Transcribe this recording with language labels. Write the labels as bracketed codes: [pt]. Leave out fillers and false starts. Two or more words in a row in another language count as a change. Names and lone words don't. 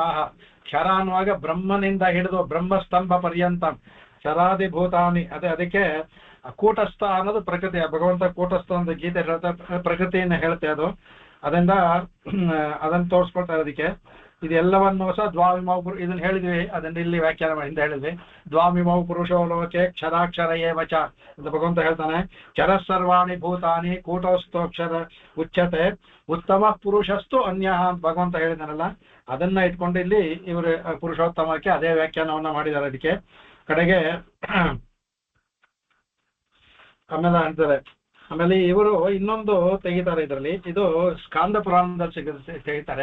[kn] ಕ್ಷರ ಅನ್ನುವಾಗ ಬ್ರಹ್ಮನಿಂದ ಹಿಡಿದು ಬ್ರಹ್ಮಸ್ತಂಭ ಪರ್ಯಂತ [sa] ಕ್ಷರಾದಿ ಭೂತಾನಿ. [kn] ಅದಕ್ಕೆ ಕೂಟಸ್ಥ ಅನ್ನೋದು ಪ್ರಕೃತಿ. ಭಗವಂತ ಕೂಟಸ್ಥ ಅಂತ ಗೀತೆ ಹೇಳ್ತಾರೆ, ಪ್ರಕೃತಿಯನ್ನು ಹೇಳುತ್ತೆ ಅದು. ಅದರಿಂದ ಅದನ್ನು ತೋರಿಸ್ಕೊಳ್ತಾರೆ. ಅದಕ್ಕೆ ಇದೆಲ್ಲವನ್ನು ಸಹ ದ್ವಾವಿಮೌ ಇದನ್ನ ಹೇಳಿದ್ವಿ, ಅದನ್ನ ಇಲ್ಲಿ ವ್ಯಾಖ್ಯಾನ ಹಿಂದೆ ಹೇಳಿದ್ವಿ. [sa] ದ್ವಾವಿಮೌ ಪುರುಷೋ ಲೋಕೆ ಕ್ಷರಾಕ್ಷರ ಏವಚ [kn] ಅಂತ ಭಗವಂತ ಹೇಳ್ತಾನೆ. [sa] ಕ್ಷರ ಸರ್ವಾಣಿ ಭೂತಾನಿ ಕೂಟಸ್ಥೋಕ್ಷರ ಉಚ್ಯತೆ ಉತ್ತಮ ಪುರುಷಸ್ತು ಅನ್ಯ [kn] ಅಂತ ಭಗವಂತ ಹೇಳಿದಾನಲ್ಲ, ಅದನ್ನ ಇಟ್ಕೊಂಡು ಇಲ್ಲಿ ಇವರು ಪುರುಷೋತ್ತಮಕ್ಕೆ ಅದೇ ವ್ಯಾಖ್ಯಾನವನ್ನ ಮಾಡಿದ್ದಾರೆ. ಅದಕ್ಕೆ ಕಡೆಗೆ ಆಮೇಲೆ ಅಂತಾರೆ. ಆಮೇಲೆ ಇವರು ಇನ್ನೊಂದು ತೆಗಿತಾರೆ ಇದರಲ್ಲಿ, ಇದು ಸ್ಕಾಂದ ಪುರಾಣದಲ್ಲಿ ತೆಗಿತಾರೆ.